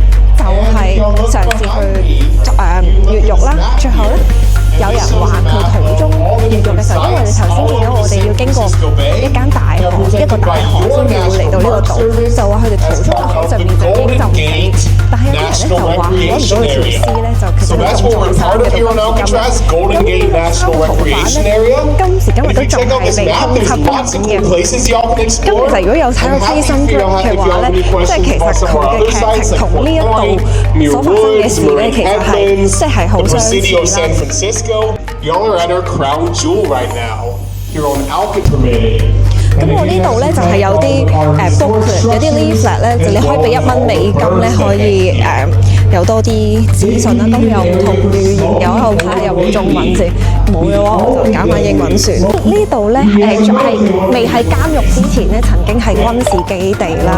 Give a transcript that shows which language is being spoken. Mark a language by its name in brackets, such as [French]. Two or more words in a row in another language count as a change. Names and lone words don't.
[Cantonese] 就係嘗試去越獄啦，最後咧有人話佢途中越獄嘅時候，因為你頭先見到我哋要經過一間大河，一個大河先至會嚟到呢個島，就話佢哋途中喺上面就已經浸死，但係有啲人咧就話揾唔到佢條屍咧，就其實佢仲在生嘅到今時今日。咁呢個3個逃犯咧，今時今日都仲係被通緝緊嘅。咁其實如果有睇過 Prison Break 嘅話咧，即係其實佢嘅劇情同呢一度所發生嘅事咧，其實係即係好相似啦。 [English] Y'all are at our crown jewel right now, here on Alcatraz. [Cantonese] 咁我呢度咧就係有啲booklet， 有啲 leaflet 咧，就你可以俾1蚊美金咧，可以有多啲資訊啦。咁有唔同語言，有喺度睇下有冇中文字，冇嘅話我就揀翻英文算。呢度咧係未喺監獄之前咧，曾經係軍事基地啦。